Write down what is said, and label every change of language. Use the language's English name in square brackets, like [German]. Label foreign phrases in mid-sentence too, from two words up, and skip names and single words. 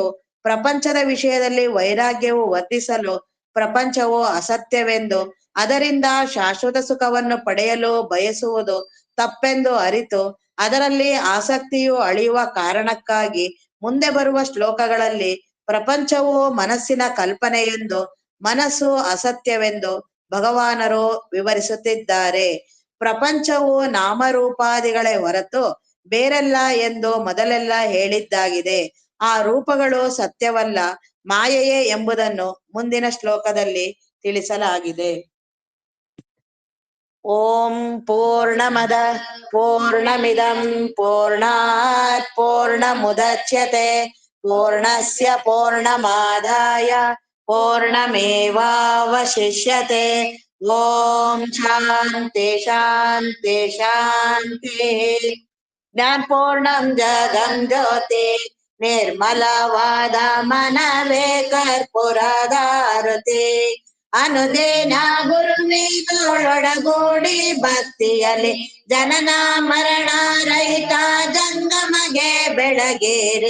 [Kannada] ಪ್ರಪಂಚದ ವಿಷಯದಲ್ಲಿ ವೈರಾಗ್ಯವು ವರ್ಧಿಸಲು ಪ್ರಪಂಚವು ಅಸತ್ಯವೆಂದು, ಅದರಿಂದ ಶಾಶ್ವತ ಸುಖವನ್ನು ಪಡೆಯಲು ಬಯಸುವುದು ತಪ್ಪೆಂದು ಅರಿತು ಅದರಲ್ಲಿ ಆಸಕ್ತಿಯು ಅಳಿಯುವ ಕಾರಣಕ್ಕಾಗಿ ಮುಂದೆ ಬರುವ ಶ್ಲೋಕಗಳಲ್ಲಿ ಪ್ರಪಂಚವು ಮನಸ್ಸಿನ ಕಲ್ಪನೆಯೆಂದು, ಮನಸ್ಸು ಅಸತ್ಯವೆಂದು ಭಗವಾನರು ವಿವರಿಸುತ್ತಿದ್ದಾರೆ. ಪ್ರಪಂಚವು ನಾಮರೂಪಾದಿಗಳೇ ಹೊರತು ಬೇರೆಲ್ಲ ಎಂದು ಮೊದಲೆಲ್ಲ ಹೇಳಿದ್ದಾಗಿದೆ. ಆ ರೂಪಗಳು ಸತ್ಯವಲ್ಲ, ಮಾಯೆಯೇ ಎಂಬುದನ್ನು ಮುಂದಿನ ಶ್ಲೋಕದಲ್ಲಿ ತಿಳಿಸಲಾಗಿದೆ. [Sanskrit] ಓಂ ಪೂರ್ಣಮದ ಪೂರ್ಣಮಿದಂ ಪೂರ್ಣಾತ್ ಪೂರ್ಣಮುದಚ್ಯತೆ ಪೂರ್ಣಸ್ಯ ಪೂರ್ಣಮಾದಾಯ ಪೂರ್ಣಮೇವಾವಶಿಷ್ಯತೆ. ಓಂ ಶಾಂತಿ ಶಾಂತಿ ಶಾಂತಿ. [Kannada] ಜ್ಞಾನಪೂರ್ಣಂ ಜಗಂ ಜ್ಯೋತಿ ನಿರ್ಮಲವಾದ ಮನವೇ ಕರ್ಪೂರದಾರತಿ. ಅನುದಿನ ಗುರುವಿನೊಳಗೂಡಿ ಭಕ್ತಿಯಲ್ಲಿ ಜನನ ಮರಣ ರಹಿತ ಜಂಗಮಗೆ ಬೆಳಗೇರಿ.